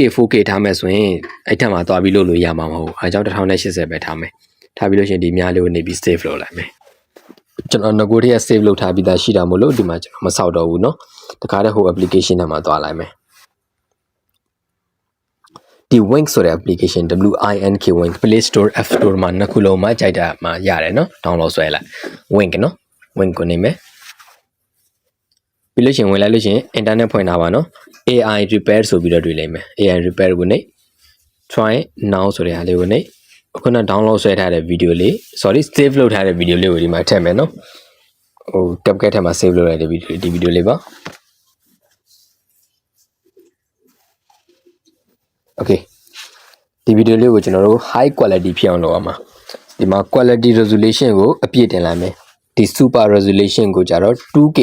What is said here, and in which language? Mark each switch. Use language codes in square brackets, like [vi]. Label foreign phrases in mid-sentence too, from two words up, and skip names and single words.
[my] 4K ထားမယ်ဆိုရင်အဲ့ထက်မှသွားပြီးလို့ရမှာမဟုတ်အားကြောင့်1080ပဲထားမယ်ထားပြီးလို့ရှိရင်ဒီများလေးကိုနေပြီး save လုပ်လိုက်မယ်ကျွန်တော်ငကိုတည်းက save လုပ်ထားပြီးသားရှိတာမို့လို့ဒီမှာကျွန်တော်မဆောက်တော့ဘူးเนาะတခါတည်းဟို application ထဲမှာသွားလိုက်မယ်ဒီ Wink ဆိုတဲ့ application WINK Wink Play Store App Store မှာနှစ်ခုလုံးမှာကြိုက်တာမှာရတယ်နော် download ဆွဲလိုက် Wink နော် Wink ကိုနေမယ် ပြီးလို့ရှိရင်ဝင်လိုက်လို့ရှိရင် internet ဖွင့်ထားပါနော် [en] AI repair [my] ဆိုပြီးတော့တွေ့လိမ့်မယ် [en] AI repair [my] ကိုနေ [en] try now [my] ဆိုတဲ့ဟာလေးကိုနေအခုန download ဆွဲထားတဲ့ video လေး sorry save လုပ်ထားတဲ့ video လေးကိုဒီမှာထည့်မယ်နော်ဟို CapCut ထဲမှာ save လုပ်လိုက်တဲ့ video လေးပါ okay ဒီ video လေးကိုကျွန်တော်တို့ [en] high quality [my] ဖြစ်အောင်လုပ်ရမှာဒီမှာ [en] quality resolution [my] ကိုအပြည့်တင်လိုက်မယ်ဒီ [en] super resolution [my] ကိုကြတော့ 2K